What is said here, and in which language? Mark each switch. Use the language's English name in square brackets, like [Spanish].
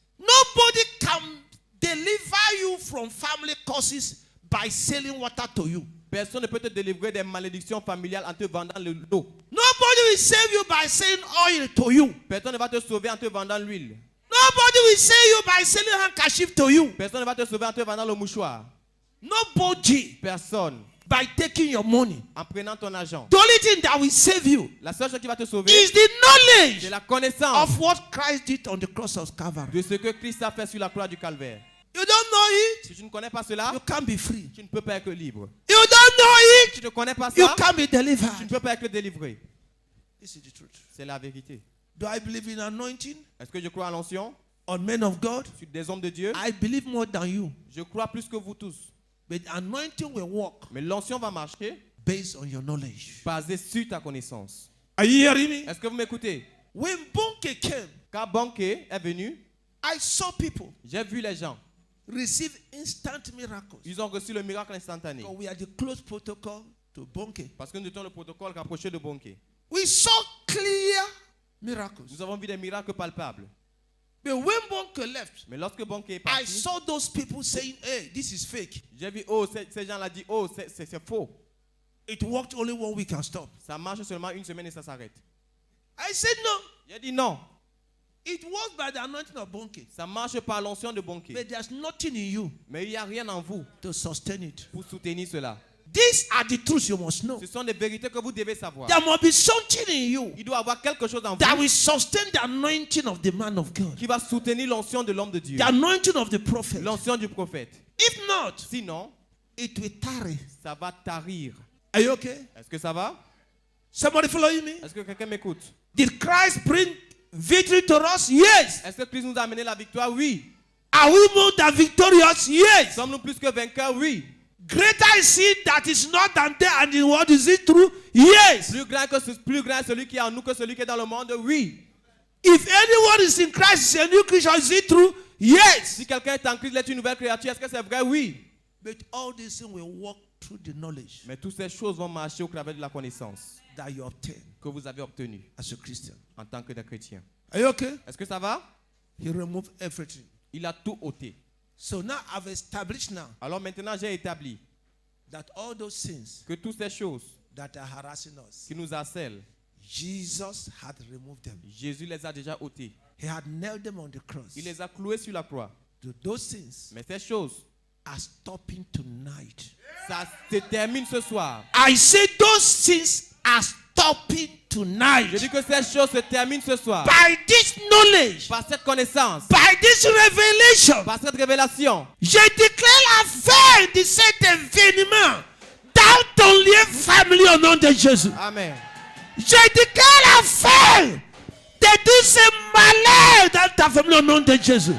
[English] Nobody can deliver you from family curses by selling water to you. [French] Personne ne peut te délivrer des malédictions familiales en te vendant l'eau. [English] Nobody will save you by selling oil to you. [French] Personne ne va te sauver en te vendant l'huile. [English] Nobody will save you by selling handkerchief to you. [French] Personne ne va te sauver en te vendant le mouchoir. [English] Nobody [French] Personne. [English] by taking your money. [French] En prenant ton argent. [English] The only thing that will save you [French] La seule chose qui va te sauver, [English] is the [French] c'est [English] knowledge [French] la connaissance [English] of what Christ did on the cross of Calvary. [French] de ce que Christ a fait sur la croix du Calvaire. [English] You don't know it, [French] Si tu ne connais pas cela, [English] you can't be free. [French] tu ne peux pas être libre. [English] You don't know [French] Si [English] it, [French] tu ne connais pas [English] you [French] ça, [English] can't be [French] tu ne [English] delivered. [French] peux pas être délivré. [English] This is the truth. [French] C'est la vérité. [English] Do I believe in anointing [French] Est-ce que je crois à l'onction [English] on men of God? [French] sur des hommes de Dieu? [English] I believe more than you. [French] Je crois plus que vous tous. [English] But anointing will work [French] Mais l'onction va marcher [English] based on your knowledge. [French] basée sur ta connaissance. [English] Are you hearing me? [French] Est-ce que vous m'écoutez? [English] When Bonke came, [French] Quand Banquet est venu, [English] I saw people [French] j'ai vu les gens. [English] receive instant miracles. [French] Ils ont reçu le miracle instantané. [English] Because we are the close protocol to Bonke. [French] Parce que nous étions le protocole rapproché de Banquet. [English] We saw clear miracles. [French] Nous avons vu des miracles palpables. [English] But when Bonke left, [French] Mais lorsque Banquet est [English] I [French] parti, [English] saw those people saying, hey, this is fake. [French] j'ai vu, oh, ces gens-là dit, oh, c'est faux. [English] It worked only 1 week and stop. [French] Ça marche seulement une semaine et ça s'arrête. [English] I said, no. [French] J'ai dit non. [English] It works by the anointing of Bonke. [French] Ça marche par l'onction de Banquet. [English] But there's nothing in you [French] Mais il n'y a rien en vous [English] to sustain it. [French] pour soutenir cela. [English] These are the truths you must know. [French] Ce sont des vérités que vous devez savoir. [English] There must be something in you [French] Il doit y avoir quelque chose en [English] that [French] vous [English] will sustain the anointing of the man of God, [French] qui va soutenir l'onction de l'homme de Dieu. [English] the anointing of the prophet. [French] L'onction du prophète. [English] If not, [French] Sinon, [English] it will tarry. [French] ça va tarir. [English] Are you okay? [French] Est-ce que ça va? [English] Somebody following me? [French] Est-ce que quelqu'un m'écoute? [English] Did Christ bring victory to us? Yes. [French] Est-ce que Christ nous a amené la victoire? Oui. [English] Are we more than victorious? Yes. [French] Sommes-nous plus que vainqueurs? Oui. [English] Greater is he that is not than there, and in what is it true? Yes. [French] Plus grand est celui qui est en nous que celui qui est dans le monde? Oui. [English] If anyone is in Christ, is a new creature. Is it true? Yes. [French] Si quelqu'un est en Christ, il est une nouvelle créature. Est-ce que c'est vrai? Oui. [English] But all these things will walk through the knowledge [French] Mais toutes ces choses vont marcher au travers de la connaissance [English] that you obtain [French] que vous avez obtenue [English] as a Christian. [French] en tant que des chrétiens. [English] Are you okay? [French] Est-ce que ça va? [English] He removed everything. [French] Il a tout ôté. [English] So now I've established now [French] Alors maintenant, j'ai établi [English] that all those things [French] que toutes ces choses [English] that are harassing us, [French] qui nous harcèlent, [English] Jesus had removed them. [French] Jésus les a déjà ôtées. [English] He had nailed them on the cross. [French] Il les a cloués sur la croix. [English] Those things [French] Mais ces choses, [English] are stopping tonight. [French] ça se termine ce soir. [English] I say those things are stopping [French] Je [English] tonight. [French] dis que ces choses se terminent ce soir. [English] By this knowledge, [French] Par cette connaissance, [English] by this revelation, [French] par cette révélation, je déclare la fin de cet événement dans ton lien familial au nom de Jésus. Amen. Je déclare la fin de tous ces malheurs dans ta famille au nom de Jésus.